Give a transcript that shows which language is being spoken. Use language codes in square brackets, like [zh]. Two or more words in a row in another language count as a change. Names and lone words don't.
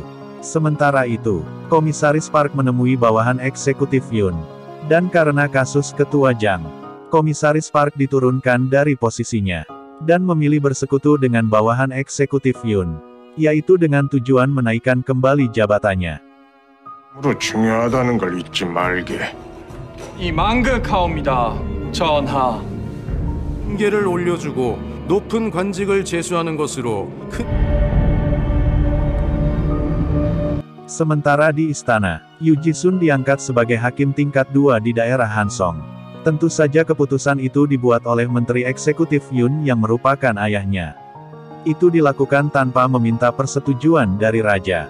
[id] Sementara itu, Komisaris Park menemui bawahan eksekutif Yun. Dan karena kasus Ketua Jang, Komisaris Park diturunkan dari posisinya, dan memilih bersekutu dengan bawahan eksekutif Yun, yaitu dengan tujuan menaikkan kembali jabatannya. [ko] 중요하다는 걸 잊지 말게. 이 망극하옵니다, 전하. 를 올려주고 높은 관직을 제수하는 것으로 큰 [id] Sementara di istana, Yu Jisun diangkat sebagai hakim tingkat 2 di daerah Hansong. Tentu saja keputusan itu dibuat oleh Menteri Eksekutif Yun yang merupakan ayahnya. Itu dilakukan tanpa meminta persetujuan dari raja.